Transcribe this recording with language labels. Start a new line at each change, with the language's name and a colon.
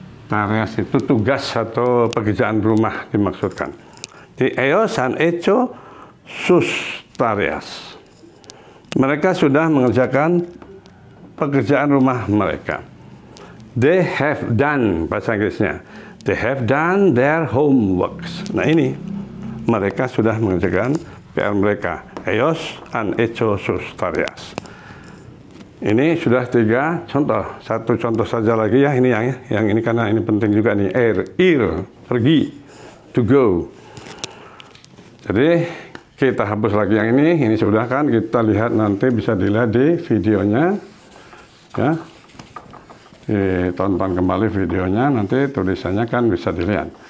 Indonesian: Tareas itu tugas atau pekerjaan rumah dimaksudkan.
Spanish: Di ellos han hecho sus tareas.
Indonesian: Mereka sudah mengerjakan pekerjaan rumah mereka.
English: They have done, bahasa Inggrisnya. They have done their homeworks.
Indonesian: Nah ini, mereka sudah mengerjakan PR mereka.
Spanish: Ellos han hecho sus tareas.
Indonesian: Ini sudah 3 contoh. Satu contoh saja lagi ya, ini yang ini karena ini penting juga nih. Ir, pergi, to go. Jadi kita hapus lagi yang ini sudah kan, kita lihat nanti bisa dilihat di videonya ya, ditonton kembali videonya, nanti tulisannya kan bisa dilihat.